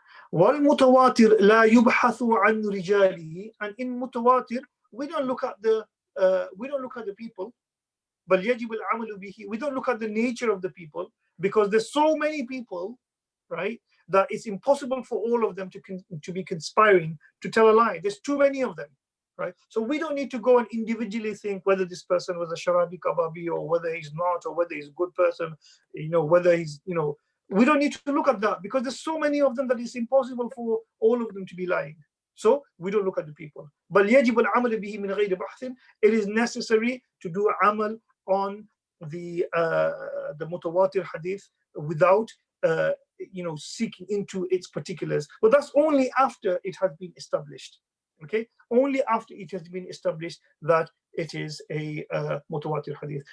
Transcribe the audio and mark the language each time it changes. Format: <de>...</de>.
<ar>Wal mutawatir la yubhathu an rijalihi,</ar> <en>and in mutawatir we don't look at the people,</en> <ar>bal yajib al-amalu bihi,</ar> <en>we don't look at the nature of the people, because there's so many people, right, that it's impossible for all of them to be conspiring to tell a lie. There's too many of them. right? So we don't need to go and individually think whether this person was a sharabi kababi or whether he's not, or whether he's a good person, whether he's, we don't need to look at that, because there's so many of them that it's impossible for all of them to be lying. So we don't look at the people.</en> <ar>But يجب العمل به من غير بحث.</ar> <en>It is necessary to do amal on the mutawatir hadith without seeking into its particulars. But that's only after it has been established. Okay, only after it has been established that it is a mutawatir hadith.</en>